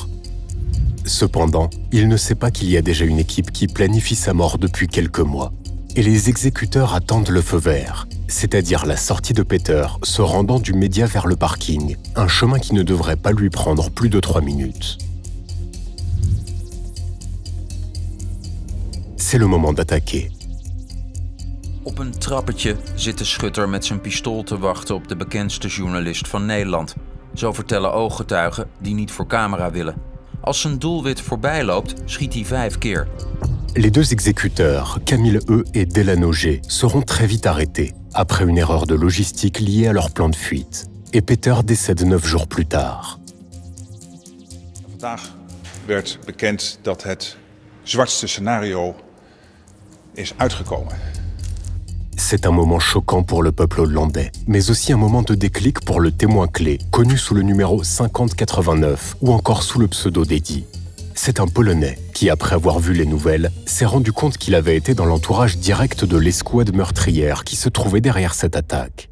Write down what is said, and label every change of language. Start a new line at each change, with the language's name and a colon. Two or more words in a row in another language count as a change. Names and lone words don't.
French: Cependant, il ne sait pas qu'il y a déjà une équipe qui planifie sa mort depuis quelques mois, et les exécuteurs attendent le feu vert, c'est-à-dire la sortie de Peter se rendant du média vers le parking, un chemin qui ne devrait pas lui prendre plus de 3 minutes. C'est le moment d'attaquer.
Dutch: Op een trappetje zit de schutter met zijn pistool te wachten op de bekendste journalist van Nederland. Zo vertellen ooggetuigen die niet voor camera willen. Als zijn doelwit voorbij loopt, schiet hij 5 keer.
French: Les deux exécuteurs, Camille E et Delano G, seront très vite arrêtés, après une erreur de logistique liée à leur plan de fuite. Et Peter décède 9 jours plus tard.
Dutch: Vandaag werd bekend dat het zwartste scenario is uitgekomen.
French: C'est un moment choquant pour le peuple hollandais, mais aussi un moment de déclic pour le témoin clé, connu sous le numéro 5089 ou encore sous le pseudo d'Eddie. C'est un Polonais qui, après avoir vu les nouvelles, s'est rendu compte qu'il avait été dans l'entourage direct de l'escouade meurtrière qui se trouvait derrière cette attaque.